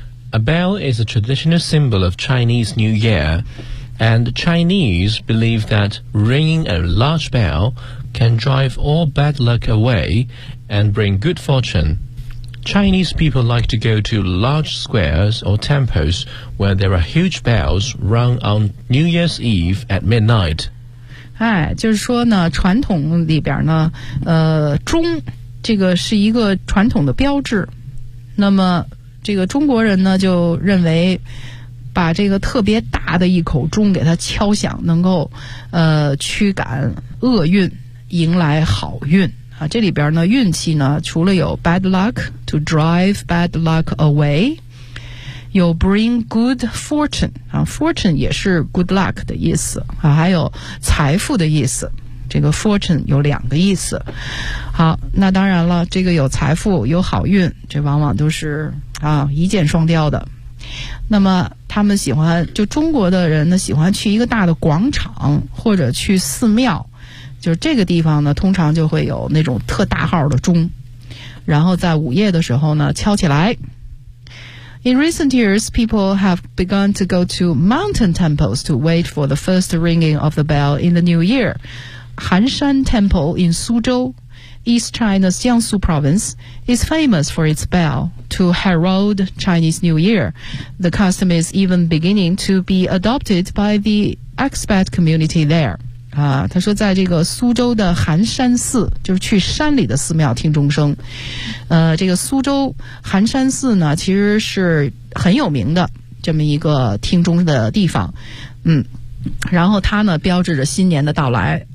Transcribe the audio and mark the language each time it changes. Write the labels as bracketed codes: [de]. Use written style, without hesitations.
[en] A bell is a traditional symbol of Chinese New Year, and Chinese believe that ringing a large bell can drive all bad luck away and bring good fortune. Chinese people like to go to large squares or temples where there are huge bells rung on New Year's Eve at midnight. [zh] 哎，就是说呢，传统里边呢，钟这个是一个传统的标志。那么这个中国人呢，就认为把这个特别大的一口钟给它敲响，能够驱赶厄运，迎来好运。啊，这里边呢，运气呢，除了有 bad luck [en] to drive bad luck away， [zh] 有 [en] bring good fortune [zh] 啊 ，fortune 也是 good luck 的意思啊，还有财富的意思。这个 fortune 有两个意思。好，那当然了，这个有财富有好运，这往往都是啊一箭双雕的。那么他们喜欢，就中国的人呢，喜欢去一个大的广场或者去寺庙。就是这个地方呢，通常就会有那种特大号的钟，然后在午夜的时候呢敲起来。 [en] In recent years, people have begun to go to mountain temples to wait for the first ringing of the bell in the new year. Hanshan Temple in Suzhou, East China's Jiangsu province, is famous for its bell to herald Chinese New Year. The custom is even beginning to be adopted by the expat community there. [zh] 啊，他说在这个苏州的寒山寺，就是去山里的寺庙听钟声。这个苏州寒山寺呢，其实是很有名的这么一个听钟的地方。嗯，然后它呢标志着新年的到来。